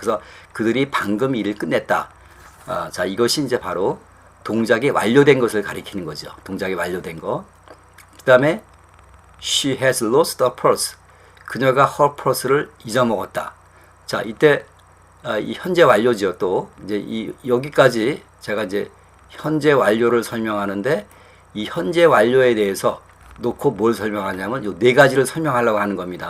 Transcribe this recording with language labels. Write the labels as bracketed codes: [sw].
[ko] 그래서 그들이 방금 일을 끝냈다. 자, 이것이 이제 바로 동작이 완료된 것을 가리키는 거죠. 동작이 완료된 거. 그 다음에 [en] she has lost her purse. [ko] 그녀가 [en] her purse [ko] 를 잊어먹었다. 자, 이때 이 현재 완료죠. 또 이제 여기까지 제가 이제 현재 완료를 설명하는데 이 현재 완료에 대해서 놓고 뭘 설명하냐면 이 네 가지를 설명하려고 하는 겁니다.